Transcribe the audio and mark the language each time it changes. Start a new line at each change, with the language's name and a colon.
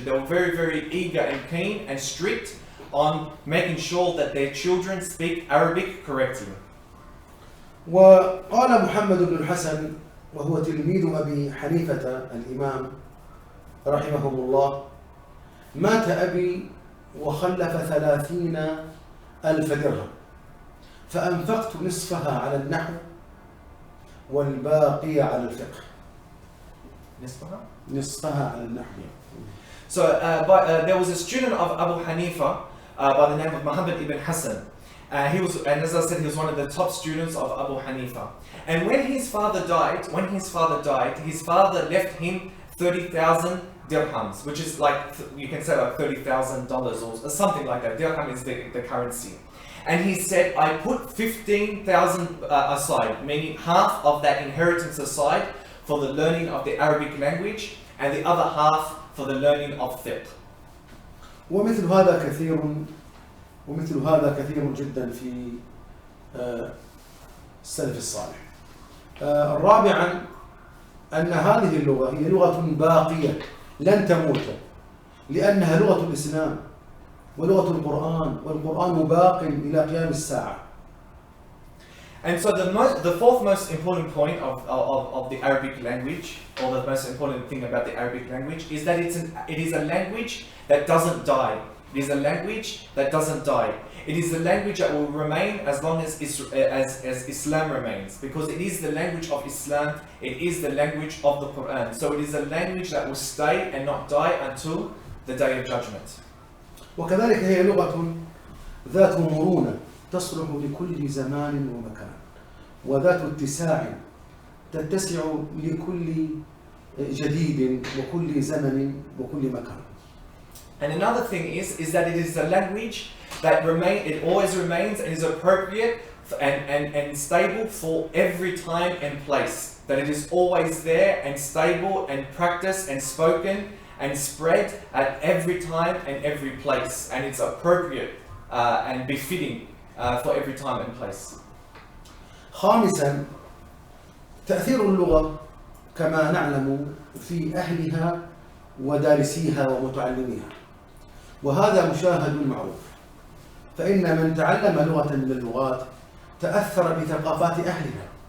English: They were very, very eager and keen and strict on making sure that their children speak Arabic correctly.
Arabic: وقال محمد بن الحسن وهو تلميذ أبي حنيفة الإمام رحمه الله: مات أبي وخلف 30,000 درهم، فأنفقت نصفها على النحو والباقي على الفقه. نصفها على النحو.
English: So there was a student of Abu Hanifa by the name of Muhammad ibn Hassan. He was, and as I said, he was one of the top students of Abu Hanifa. And when his father died, his father left him 30,000 dirhams, which is like, you can say like $30,000 or something like that. Dirham is the currency. And he said, I put 15,000 aside, meaning half of that inheritance aside for the learning of the Arabic language, and the other half for the learning of fiqh.
Arabic: ومثل هذا كثير جدا في السلف الصالح. رابعا أن هذه اللغة هي لغة باقية لن تموت، لأنها لغة الإسلام ولغة القرآن، والقرآن باق إلى قيام الساعة.
English: And so the fourth most important point of the Arabic language, or the most important thing about the Arabic language, is that it is a language that doesn't die. It is a language that doesn't die. It is a language that will remain as long as Islam remains, because it is the language of Islam, it is the language of the Quran. So it is a language that will stay and not die until the Day of Judgment.
Arabic: وكذلك هي لغة ذات مرونة تصلح لكل زمان ومكان، وذات اتساع تتسع لكل جديد وكل زمن وكل مكان.
English: And another thing is that it is a language that it always remains and is appropriate and stable for every time and place. That it is always there and stable and practiced and spoken and spread at every time and every place. And it's appropriate and befitting for every time and place.
Arabic: خامسا، تأثير اللغة كما نعلم في أهلها ودارسيها ومتعلميها، وهذا مشاهد معروف، فإن من تعلم لغة من اللغات تأثر بثقافات أهلها.